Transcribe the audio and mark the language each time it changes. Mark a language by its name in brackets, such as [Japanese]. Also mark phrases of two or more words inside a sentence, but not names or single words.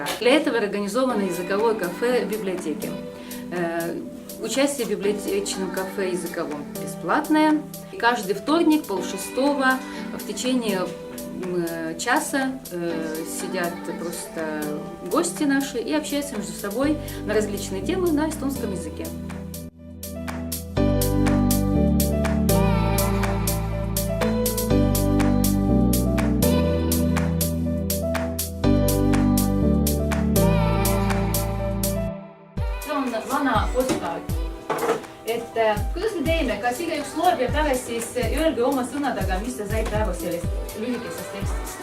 [Russian] Для этого организовано языковое кафе в библиотеке. Участие в библиотечном кафе языковом бесплатное. Каждый вторник, 5:30, в течение часа сидят просто гости наши и общаются между собой на различные темы на эстонском языке. [Estonian] Vana postkaart, et kuidas me teeme, kas igaüks loeb ja pärast siis öelge oma sõnadega, mis te saite aru sellest lühikesest tekstist.